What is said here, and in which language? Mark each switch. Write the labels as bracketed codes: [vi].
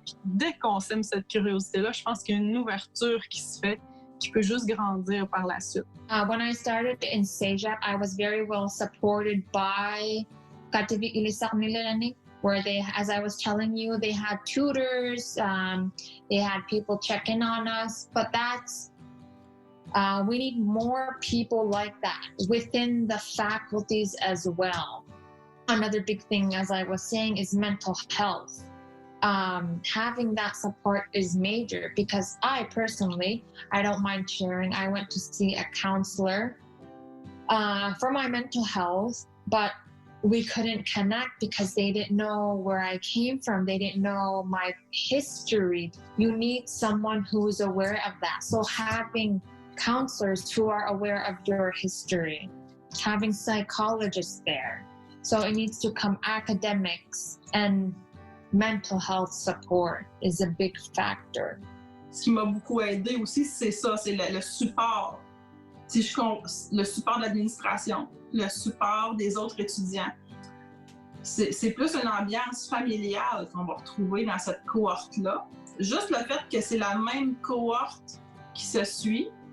[fr] Puis dès qu'on sème cette curiosité-là, je pense qu'il y a une ouverture qui se fait, qui peut juste grandir par la suite. [en] When I started in CEGEP, I was very well supported by Kativik Ilisarnilani, where they, as I was telling you, they had tutors, they had people checking on us. But that's We need more people like that within the faculties as well. Another big thing, as I was saying, is mental health. Having that support is major because I personally, I don't mind sharing, I went to see a counselor for my mental health, but we couldn't connect because they didn't know where I came from. They didn't know my history. You need someone who's aware of that. So having counselors who are aware of your history, having psychologists there. So it needs to come academics, and mental health support is a big factor. [fr] Ce qui m'a beaucoup aidé aussi, c'est ça, c'est le support. Le support de l'administration, le support des autres étudiants. C'est plus une ambiance familiale qu'on va retrouver dans cette cohorte-là. Juste le fait que c'est la même cohorte qui se suit.